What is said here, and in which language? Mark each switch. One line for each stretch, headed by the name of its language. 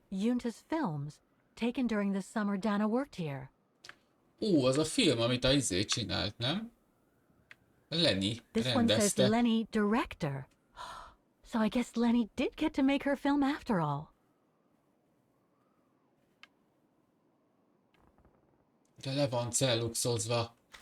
English: Junta's films, taken during the summer Dana worked here.
Hungarian: Ó, az a film, amit a izé csinált, nem?
English: Lenny This one says
Hungarian: rendezte.
English: Lenny director. So I guess Lenny did get to make her film after all.
Hungarian: De le van celluxozva.